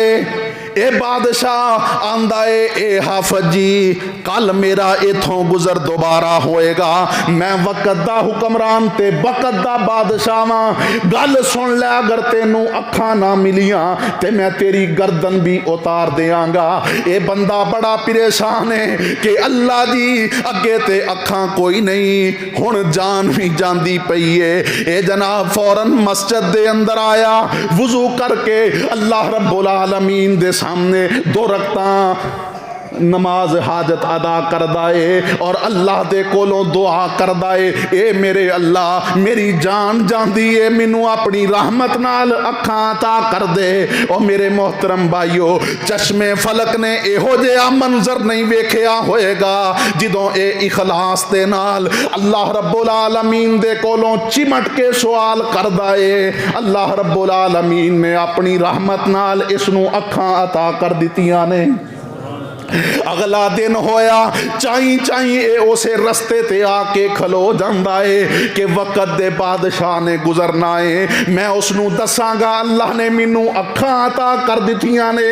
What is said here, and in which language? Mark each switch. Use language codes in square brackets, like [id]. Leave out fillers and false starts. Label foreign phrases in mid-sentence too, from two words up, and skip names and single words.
[pa] اے بادشاہ آندا ہے، اے حافظ جی کل میرا ایتھوں گزر دوبارہ ہووے گا، میں وقت دا حکمران تے وقت دا بادشاہ واں، گل سن لے، اگر تینوں اکھاں نا ملیاں تے میں تیری گردن بھی اتار دیانگا. اے بندہ بڑا پریشان ہے کہ اللہ جی اگے تے اکھاں کوئی نہیں، ہن جان بھی جاندی پئی ہے. اے جناب فوراً مسجد دے اندر آیا، وضو کر کے اللہ رب العالمین دے سامنے 2 رکعتاں نماز حاجت ادا کردا ہے اور اللہ دے کولوں دعا کردا ہے، اے میرے اللہ میری جان جاندی ہے، مینوں اپنی رحمت نال اکھاں عطا کر دے. [ur] اور میرے محترم بھائیوں, [pa] چشم فلک نے ایہو جیہا منظر نہیں ویکھیا ہووے گا جدوں اے اخلاص دے نال اللہ رب العالمین دے کولوں چمٹ کے سوال کردا ہے. اللہ رب العالمین نے اپنی رحمت نال اسنوں اکھاں عطا کر دتیاں نے. اگلا دن ہویا، چائی چائی اسے رستے تے آکے کھلو جاندا ہے کہ وقت دے بادشاہ نے گزرنا ہے، میں اسنوں دسانگا اللہ نے مینوں اکھاں عطا کر دتیاں نے.